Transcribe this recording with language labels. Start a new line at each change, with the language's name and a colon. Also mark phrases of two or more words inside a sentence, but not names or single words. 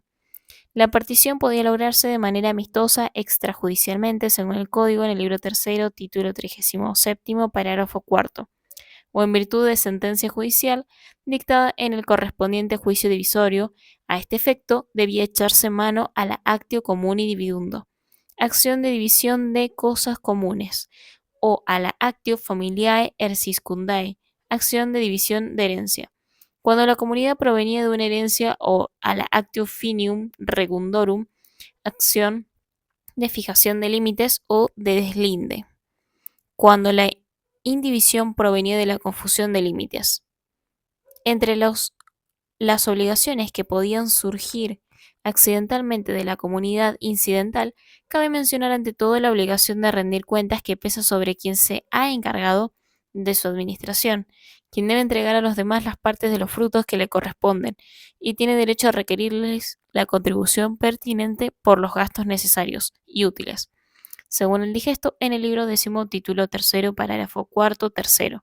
Spanish: La partición podía lograrse de manera amistosa extrajudicialmente, según el código en el libro tercero, título 37, parágrafo cuarto, o en virtud de sentencia judicial dictada en el correspondiente juicio divisorio. A este efecto debía echarse mano a la
Latin: actio comuni dividundo,
Spanish: acción de división de cosas comunes, o a la
Latin: actio familiae erciscundae,
Spanish: acción de división de herencia, cuando la comunidad provenía de una herencia, o a la
Latin: actio finium regundorum,
Spanish: acción de fijación de límites o de deslinde, cuando la indivisión provenía de la confusión de límites. Entre las obligaciones que podían surgir accidentalmente de la comunidad incidental, cabe mencionar ante todo la obligación de rendir cuentas que pesa sobre quien se ha encargado de su administración, quien debe entregar a los demás las partes de los frutos que le corresponden y tiene derecho a requerirles la contribución pertinente por los gastos necesarios y útiles, según el digesto en el libro décimo, título tercero, parágrafo cuarto, tercero.